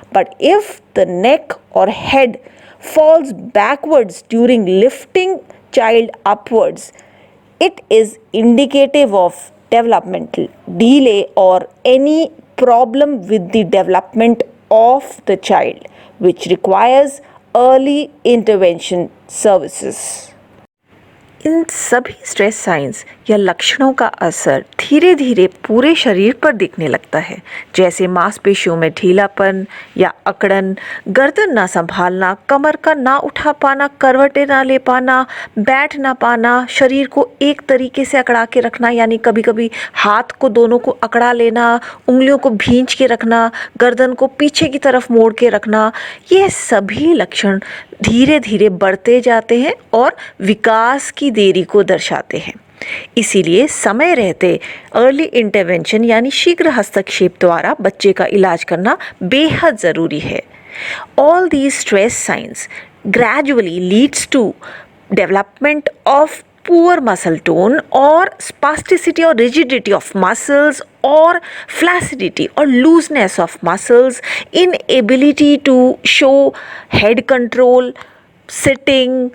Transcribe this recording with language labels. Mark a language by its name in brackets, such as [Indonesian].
[English] But if the neck or head falls backwards during lifting child upwards, it is indicative of developmental delay or any problem with the development of the child, which requires early intervention services. [Hindi] इन सभी stress science या लक्षणों का असर धीरे धीरे पूरे शरीर पर दिखने लगता है, जैसे मांसपेशियों में ढीलापन या अकड़न, गर्दन ना संभालना, कमर का ना उठा पाना, करवटें ना ले पाना, बैठ ना पाना, शरीर को एक तरीके से अकड़ा के रखना, यानी कभी कभी हाथ को दोनों को अकड़ा लेना, उंगलियों को भींच के रखना, गर्दन को पीछे की तरफ मोड़ के रखना, ये सभी लक्षण धीरे धीरे बढ़ते जाते हैं और विकास की देरी को दर्शाते हैं. इसीलिए समय रहते अर्ली इंटरवेंशन यानी शीघ्र हस्तक्षेप द्वारा बच्चे का इलाज करना बेहद ज़रूरी है. [English] all these stress signs gradually leads to development of poor muscle tone or spasticity or rigidity of muscles or flaccidity or looseness of muscles, inability to show head control, sitting,